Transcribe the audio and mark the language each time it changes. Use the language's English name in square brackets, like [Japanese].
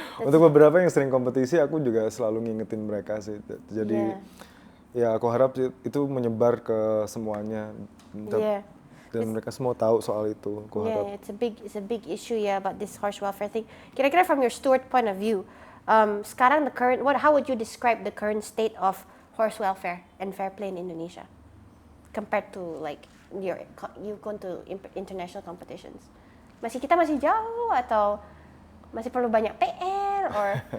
[Indonesian] Untuk beberapa yang sering kompetisi aku juga selalu ngingetin mereka sih. Jadi ya aku harap itu menyebar ke semuanya. [English] Yeah. [Indonesian] Dan mereka semua tahu soal itu. Aku harap. [English] Yeah, it's a big issue ya about this horse welfare thing. Kira-kira from your steward point of view, sekarang how would you describe the current state of horse welfare and fair play in Indonesia compared to like you've gone to international competitions? [Indonesian] Kita masih jauh atau masih perlu banyak PR or